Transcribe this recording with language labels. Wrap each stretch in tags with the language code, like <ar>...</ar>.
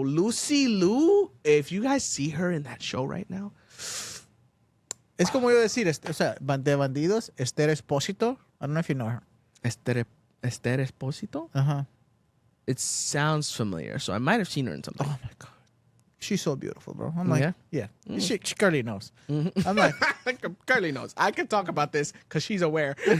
<en>Lucy Liu, if you guys see her in that show right now.</en> <es>Es como yo decir, o sea, de Bandidos, Esther Espósito.</es> <en>I don't know if you know her. Esther Esposito? Uh-huh. It sounds familiar, so I might have seen her in something. Oh, my God. She's so beautiful, bro. I'm like, yeah. Mm-hmm. She Curly knows. Mm-hmm. I'm like, Curly knows. I can talk about this because she's aware.</en>